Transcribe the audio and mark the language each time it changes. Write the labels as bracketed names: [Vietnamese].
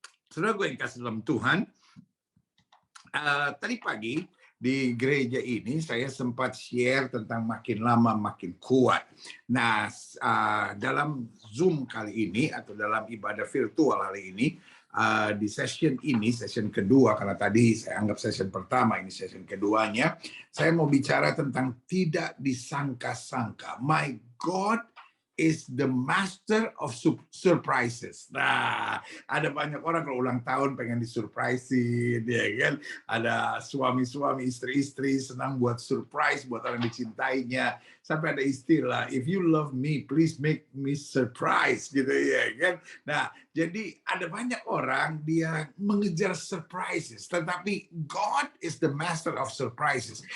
[Indonesian] Saudara gue yang kasih dalam Tuhan, tadi pagi di gereja ini saya sempat share tentang makin lama makin kuat. Nah, dalam Zoom kali ini atau dalam ibadah virtual hari ini, di session ini, session kedua, karena tadi saya anggap session pertama, ini session keduanya, saya mau bicara tentang tidak disangka-sangka. [English] My God is the master of surprises. [Indonesian] Nah, ada banyak orang kalau ulang tahun pengen disurprisein, ya kan? Ada suami-suami, istri-istri senang buat surprise buat orang dicintainya. Sampai ada istilah, [English] if you love me, please make me surprise, [Indonesian] gitu ya kan? Nah, jadi ada banyak orang dia mengejar surprises, tetapi [English] God is the master of surprises.